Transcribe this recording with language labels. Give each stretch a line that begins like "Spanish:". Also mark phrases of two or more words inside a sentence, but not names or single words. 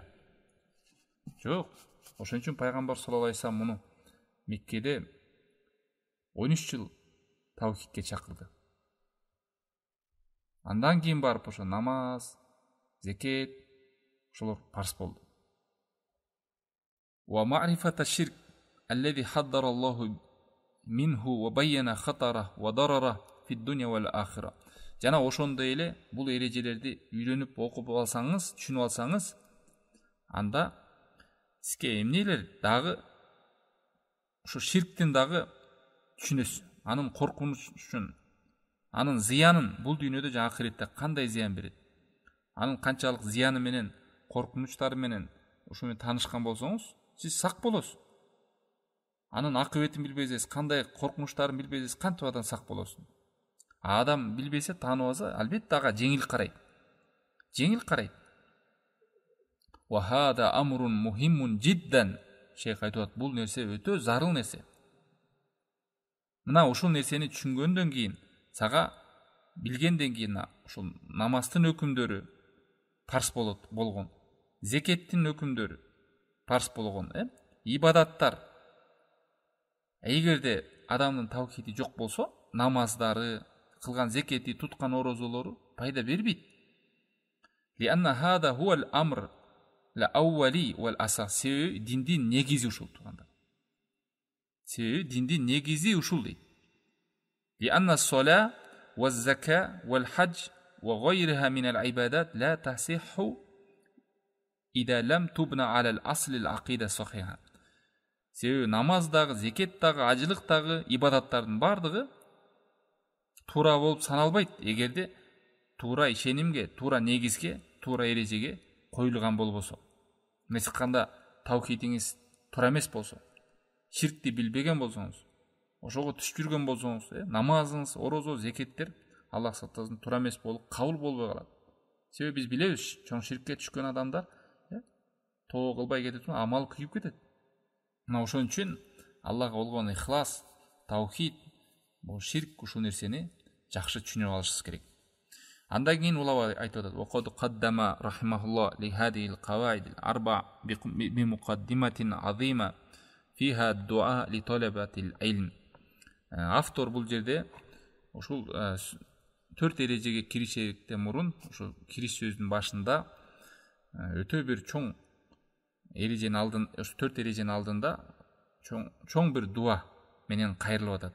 Kyrgyz: Жок. Ошон үчүн пайгамбар
Arabic: صلى الله عليه وسلم
Kyrgyz: муну Меккеде 13 жыл таухидке чакырды. Андан кийин барып ошо намаз, зекет ошолор парз болду.
Arabic: ومعرفة الشرك الذي حذر الله منه وبين خطره وضرره في الدنيا والآخرة.
Kyrgyz: Жана ошондой эле бул эрежелерди үйрөнүп окуп алсаңыз, түшүнүп алсаңыз, анда сизге эмнелер дагы ушу ширктин дагы түшүнөсүз. Анын коркунучун, анын зыянын бул дүйнөдө жана ахиретте кандай зыян берет, анын канчалык зыяны менен, коркунучтары менен ушу менен таанышкан болсоңуз, сиз сак болосуз. Анын акыбетин билбесеңиз, кандай коркунучтарын билбесеңиз, кантип адам сак болосуз? Адам билбесе, таанып алса, албетте ага жеңил карайт. Жеңил карайт.
Arabic: وهذا أمر مهم جدا.
Kyrgyz: Шейх айтат, бул нерсе өтө зарыл нерсе. Мына ушул нерсени түшүнгөндөн кийин, сага билгенден кийин ушул намаздын өкүмдөрү парз болгон, зекеттин өкүмдөрү парз болгон, ибадаттар. Эгерде адамдын таухиди жок болсо, намаздары, кылган зекети, туткан орозолору пайда бербейт.
Arabic: لأن هذا هو الأمر الأولي والأساس.
Kyrgyz: Себеби диндин негизи ушул туганда. Себеби диндин негизи ушул дейт.
Arabic: لأن الصلاة والزكاة والحج وغيرها من العبادات لا تصح إذا لم تبن على الأصل العقيدة الصحيحة.
Kyrgyz: Себеби намаздагы, зекеттагы, ажылыктагы ибадаттардын бардыгы туура болуп саналбайт, эгерде туура ишенимге, туура негизге, туура эрежеге коюлган болбосо. Мисалы айтканда, таухидиңиз туура эмес болсо, ширкти билбеген болсоңуз, ошого түшүп жүргөн болсоңуз, намазыңыз, орозо, зекеттер Аллах сактасын туура эмес болуп, кабыл болбой калат. Себеби биз билебиз, чоң ширкке түшкөн адамдар тоо кылбай кетет, амал күйүп кетет. Мына ошон үчүн Аллага болгон ихлас, таухид, бул ширк ушул нерсени жакшы түшүнүп алышыбыз керек. Андан кийин улама айтып атат:
Arabic: "وقد قدم رحمه الله لهذه القواعد الأربع بمقدمة عظيمة فيها دعاء لطلبة العلم."
Kyrgyz: Автор бул жерде ушул 4 эрежеге киришерден мурун, ушул кириш сөзүнүн башында өтө бир чоң эреженин алдын, 4 эреженин алдында чоң бир дуа менен кайрылып атат.